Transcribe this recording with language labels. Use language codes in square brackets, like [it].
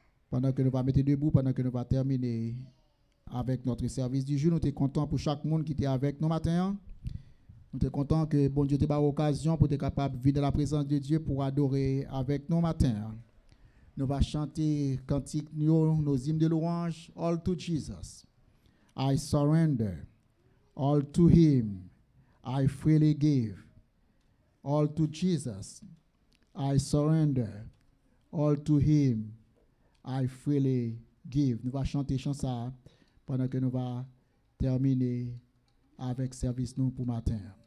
[fr] Pendant que nous va mettre debout, pendant que nous va terminer avec notre service du jour, nous sommes contents pour chaque monde qui était avec nous matin. Nous sommes contents que bon Dieu t'ait donné l'occasion pour être capable de venir dans la présence de Dieu pour adorer avec nous matin. Nous allons chanter cantique, nos hymnes de louange. [en] All to Jesus, I surrender. All to Him, I freely give. All to Jesus, I surrender. All to Him, I freely give. [fr] Nous allons chanter ça pendant que nous allons terminer avec service nous pour matin.